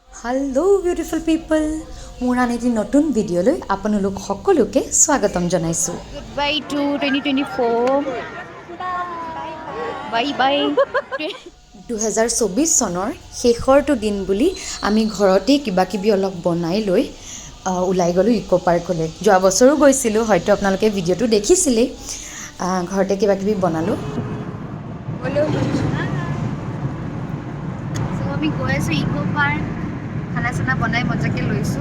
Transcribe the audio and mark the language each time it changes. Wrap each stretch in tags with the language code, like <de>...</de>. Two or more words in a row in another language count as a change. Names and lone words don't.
<en>Hello beautiful people</en> <as>মোৰ আন এটা নতুন ভিডিঅ' আপোনালোক সকলোকে স্বাগতম জনাইছোঁ।</as> <en>Goodbye to 2024. Bye bye.</en> <as>2024 চনৰ শেষৰটো দিন বুলি আমি ঘৰতে কিবা কিবি অলপ বনাই লৈ ওলাই গ'লোঁ ইকো পাৰ্কলৈ। যোৱা বছৰো গৈছিলোঁ, হয়তো আপোনালোকে ভিডিঅ'টো দেখিছিলেই। ঘৰতে কিবা কিবি বনালোঁ। So আমি গৈ আছোঁ ইকো পাৰ্ক, খানা চানা বনাই মজাকৈ লৈছোঁ।</as>